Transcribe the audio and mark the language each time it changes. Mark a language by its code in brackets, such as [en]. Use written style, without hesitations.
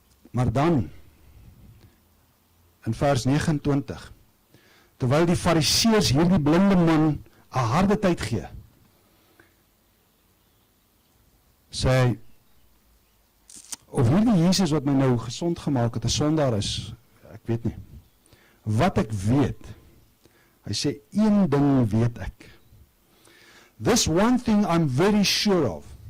[af] Maar dan, in vers 29, terwyl die fariseërs hierdie blinde man 'n harde tyd gee, sê hy, of hierdie Jesus wat my nou gesond gemaak het, 'n sondaar is, ek weet nie. Wat ek weet, hy sê, een ding weet ek. [en] This one thing I'm very sure of.